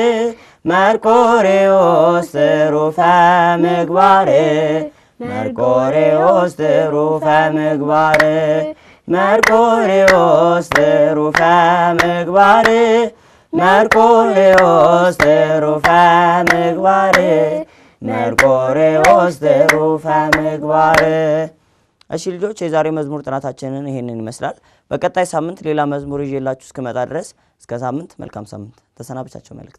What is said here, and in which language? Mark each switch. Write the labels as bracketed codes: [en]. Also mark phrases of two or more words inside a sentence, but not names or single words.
[gez] መርቆሬዎስ ትሩፈ ምግባር መርቆሬዎስ ትሩፈ ምግባር መርቆሬዎስ ትሩፈ ምግባር መርቆሬዎስ ትሩፈ ምግባር መርቆሬዎስ ትሩፈ ምግባር። [am] እሺ ልጆች የዛሬ መዝሙር ጥናታችንን ይሄንን ይመስላል። በቀጣይ ሳምንት ሌላ መዝሙር ይዤላችሁ እስከመጣ ድረስ እስከ ሳምንት መልካም ሳምንት። ተሰናብቻችሁ መልእክት